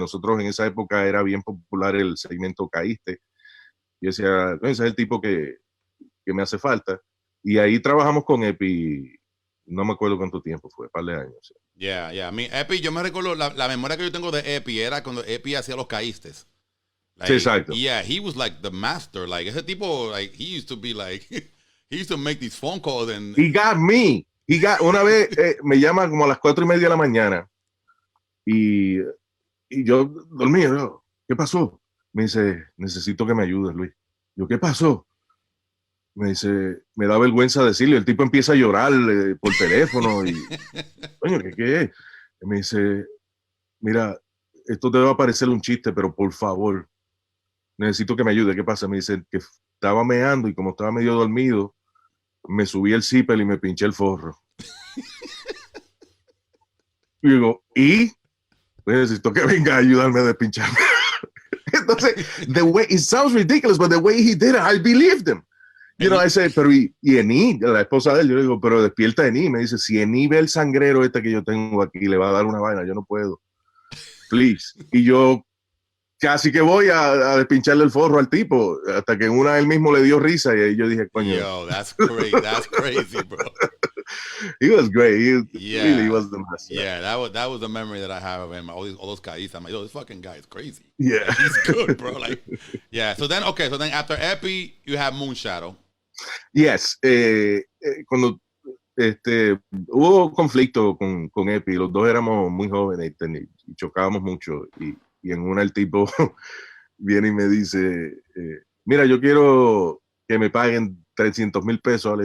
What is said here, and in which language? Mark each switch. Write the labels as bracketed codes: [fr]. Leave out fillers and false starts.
[es] Nosotros en esa época era bien popular el segmento Caíste. Yo decía, ese es el tipo que me hace falta. Y ahí trabajamos con Epi, no me acuerdo cuánto tiempo fue, un par de años. [en] Yeah. I mean, [es] Epi, yo me recuerdo, la memoria que yo tengo de Epi era cuando Epi hacía los Caístes. [en] Like, [es] sí, exacto. [en] Yeah, he was like the master. Like, [es] ese tipo, [en] like, he used to be like, he used to make these phone calls and... He got me. [es] Una vez me llama como a las 4:30 de la mañana y yo dormía, ¿qué pasó? Me dice, necesito que me ayudes, Luis. Yo, ¿qué pasó? Me dice, me da vergüenza decirle. El tipo empieza a llorar por teléfono y, coño, ¿qué es? Y me dice, mira, esto te va a parecer un chiste, pero por favor, necesito que me ayude. ¿Qué pasa? Me dice que estaba meando y como estaba medio dormido, me subí el zipper y me pinché el forro. Y digo, ¿y? Pues necesito que venga a ayudarme a despincharme. Entonces, [en] the way, it sounds ridiculous, but the way he did it, I believed him. You know, I said, [es] pero y Eni, la esposa de él, yo le digo, pero despierta Eni. Me dice, si Eni ve el sangrero este que yo tengo aquí, le va a dar una vaina, yo no puedo. [en] Please. [es] Y yo casi que voy a despincharle el forro al tipo, hasta que en una él mismo le dio risa y ahí yo dije, coño. [en] Yo, that's crazy, bro. He was great. He really was the master. Yeah, that was the memory that I have of him. All those guys. I'm like, yo, this fucking guy is crazy. Yeah. Like, he's good, bro. Like, yeah. So then after Epi, you have Moonshadow. Yes. [es] Cuando hubo conflicto con Epi, los dos éramos muy jóvenes y chocábamos mucho. Y en una el tipo viene y me dice, mira, yo quiero que me paguen 300,000 pesos.